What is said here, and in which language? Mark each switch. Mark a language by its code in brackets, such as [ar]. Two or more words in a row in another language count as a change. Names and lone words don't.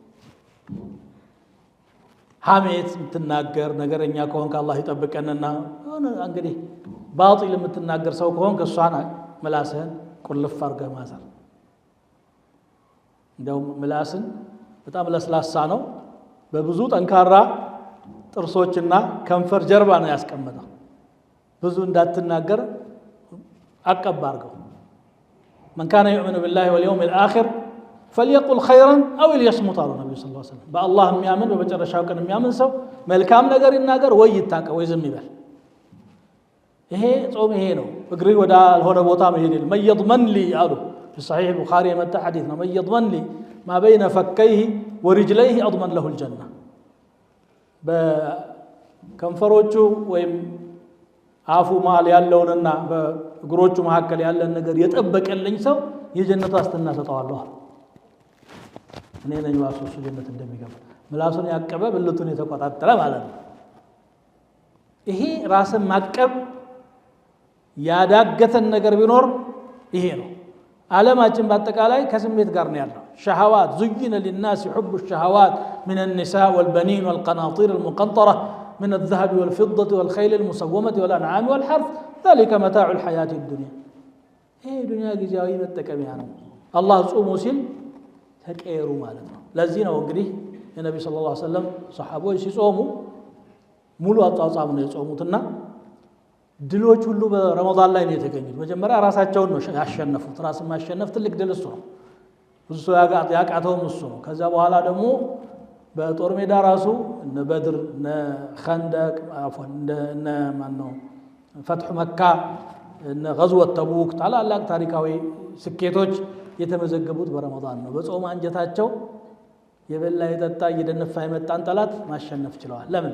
[am] ሐሜት የምትናገር ነገረኛ ከሆንክ አላህ ይጠብቀንና እንግዲህ ባጢል የምትናገር ሰው ከሆንክ እሷን ምላስህን ቁልፍ አድርገህ ማሰር። እንደውም ምላስን በጣም ለስላሳ ነው፣ በብዙ ጠንካራ ጥርሶችና ከንፈር ጀርባ ነው ያስቀመጠው። ብዙ እንዳትናገር አቀብ አድርገው። من كان [ar] يؤمن بالله واليوم الآخر فليقل خيرا أو ليصمت [am] አሉ ነብዩ [ar] صلى الله عليه وسلم። [am] በአላህ የሚያምን በመጨረሻው ቀን የሚያምን ሰው መልካም ነገር ይናገር ወይ ይታቀ ወይ ዝም ይበል። ይሄ ጾም ይሄ ነው። እግሪ ወደ አልሆነ ቦታ መሄድ የለም። [ar] من يضمن لي [am] አሉ በصحيح البخاري የመጣ ሐዲስ ነው። [ar] من يضمن لي ما بين فكيه ورجليه أضمن له الجنة። [am] በከንፈሮቹ ወይም አፉ ማል ያለውንና በእግሮቹ መካከል ያለን ነገር የጠበቀልኝ ሰው የጀነት ዋስትና ሰጠዋለሁ። እኔ ነኝ ዋስሱ ጀነት እንደሚገባ። ምላሱን ያቀበ ብልቱን የተቆጣጠረ ማለት ነው። ይሄ ራስን ማቀብ ያዳገተን ነገር ቢኖር ይሄ ነው። ዓለማችን በአጠቃላይ ከስሜት ጋር ነው ያለው። [ar] ሸሃዋት زين للناس حب الشهوات من النساء والبنين والقناطير المقنطرة من الذهب والفضة والخيل المسومة والأنعام والحرث ذلك متاع الحياة الدنيا. هي دنيا [am] ጊዜያዊ መጠቀሚያ ነው። አላህ ጾሙ ሲል ተቀየሩ ማለት ነው። ለዚህ ነው እንግዲህ የነብዩ [ar] صلى الله عليه وسلم [am] ሰሃቦች ሲጾሙ ሙሉ አጣጣም ነው የጾሙትና ድሎች ሁሉ በረመዳን ላይ ነው የተገኙት። መጀመሪያ ራሳቸውን ነው ያሸነፉት። ራስን ማሸነፍ ትልቅ ድል እሱ ነው። ብዙ ሰው ያቃተውም እሱ ነው። ከዛ በኋላ ደግሞ በጦር ሜዳ ራሱ እነ በድር እነ ኸንደቅ እነ ማነው ፈትሑ መካ እነ ገዝወት ተቡክ ታላላቅ ታሪካዊ ስኬቶች የተመዘገቡት በረመዳን ነው። በጾም አንጀታቸው የበላ የጠጣ እየደነፋ የመጣን ጠላት ማሸነፍ ችለዋል። ለምን?